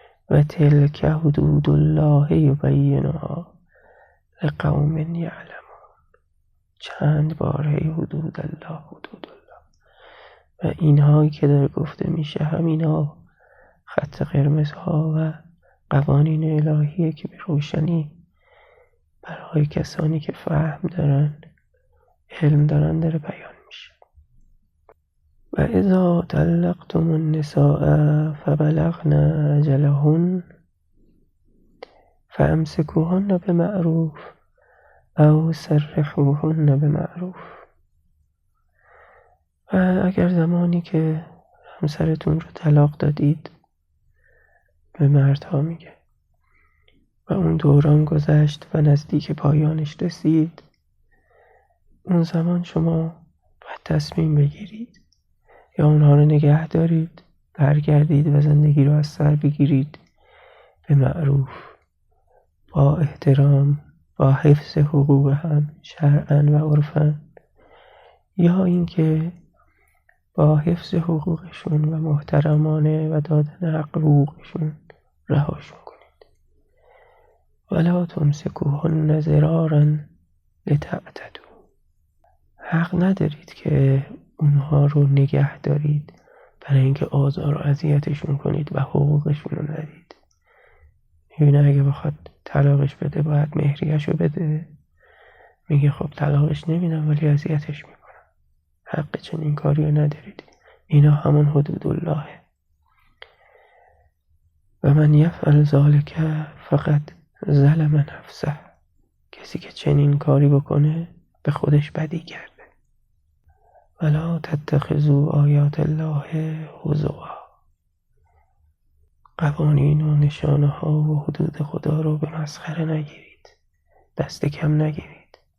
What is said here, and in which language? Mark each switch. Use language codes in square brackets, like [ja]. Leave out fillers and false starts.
[ar] و تلک حدود الله یبینها لقوم یعلمون، [fa] چند باره حدود الله حدود الله، و اینهایی که داره گفته میشه همینا خط قرمزها و قوانین الهیه که به روشنی برای کسانی که فهم دارن، علم دارن، داره بیان میشه. [ar] و اذا طلقتم النساء فبلغن اجلهن فامسكوهن بمعروف او سرحوهن بمعروف. [fa] و اگر زمانی که همسرتون رو طلاق دادید، به مردها میگه، و اون دوران گذشت و نزدیک پایانش رسید، اون زمان شما باید تصمیم بگیرید، یا اونها رو نگه دارید، برگردید و زندگی رو از سر بگیرید به معروف، با احترام، با حفظ حقوق هم شرعاً و عرفاً، یا اینکه با حفظ حقوقشون و محترمانه و دادن حقوقشون رهاشون کنید. [ar] ولا تمسکوهن ضرارا لتعتدوا. [fa] حق ندارید که اونها رو نگه دارید برای اینکه آزار و اذیتشون کنید و حقوقشون رو ندید. میبینه اگه بخواد طلاقش بده باید مهریه‌شو بده، میگه خب طلاقش نمیدم ولی اذیتش میکنم. حق چنین کاری رو ندارید. اینا همون حدود الله. [ar] و من یفعل ذلک فقط ظلم نفسه. [fa] کسی که چنین کاری بکنه به خودش بدی کرده. [ar] ولا تتخذوا آیات الله هزوا. [fa] قوانین و نشانه ها و حدود خدا رو به مسخره نگیرید، دست کم نگیرید.